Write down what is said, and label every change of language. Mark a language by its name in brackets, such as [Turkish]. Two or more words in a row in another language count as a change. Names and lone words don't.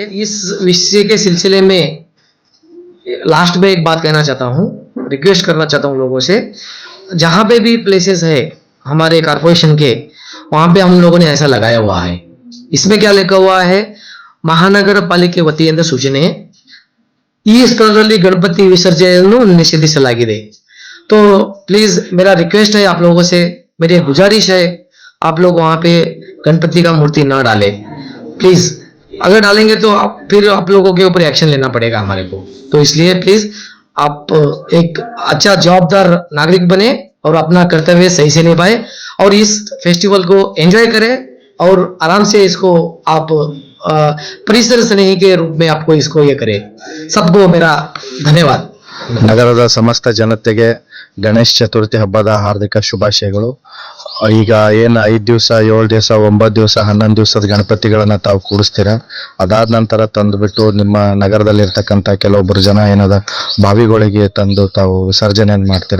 [Hindi] इस विषय के सिलसिले में लास्ट में एक बात कहना चाहता हूँ, रिक्वेस्ट करना चाहता हूँ लोगों से, जहाँ पे भी प्लेसेस है हमारे कारपोरेशन के, वहां पे हम लोगों ने ऐसा लगाया हुआ है। इसमें क्या लिखा हुआ है, [Kannada] ಮಹಾನಗರ ಪಾಲಿಕೆ ವತಿಯಿಂದ ಸೂಚನೆ, ಈ ಸ್ಥಳದಲ್ಲಿ ಗಣಪತಿ ವಿಸರ್ಜನೆ ನಿಷೇಧಿಸಲಾಗಿದೆ। [Hindi] तो प्लीज मेरा रिक्वेस्ट है आप लोगों से, मेरी गुजारिश है, आप लोग वहां पे गणपति का मूर्ति ना डालें प्लीज। अगर डालेंगे तो फिर आप लोगों के ऊपर एक्शन लेना पड़ेगा हमारे को। तो इसलिए प्लीज आप एक अच्छा जवाबदार नागरिक बने और अपना कर्तव्य सही से निभाए और इस फेस्टिवल को एंजॉय करें और आराम से इसको आप परिसर स्नेही के रूप में आपको इसको ये करें। सबको मेरा धन्यवाद। [Kannada] ನಗರದ ಸಮಸ್ತ ಜನತೆಗೆ ಗಣೇಶ ಚತುರ್ಥಿ ಹಬ್ಬದ ಹಾರ್ದಿಕ ಶುಭಾಶಯಗಳು. ಈಗ ಏನು 5 ದಿವಸ 7 ದಿವಸ 9 ದಿವಸ 11 ದಿವಸದ ಗಣಪತಿಗಳನ್ನ ತಾವು ಕೂಡಿಸ್ತೀರಾ, ಅದಾದ ನಂತರ ತಂದುಬಿಟ್ಟು ನಿಮ್ಮ ನಗರದಲ್ಲಿ ಇರ್ತಕ್ಕಂಥ ಕೆಲವೊಬ್ಬರು ಜನ ಏನದ ಬಾವಿಗಳಿಗೆ ತಂದು ತಾವು ವಿಸರ್ಜನೆಯನ್ನು ಮಾಡ್ತೀರಾ.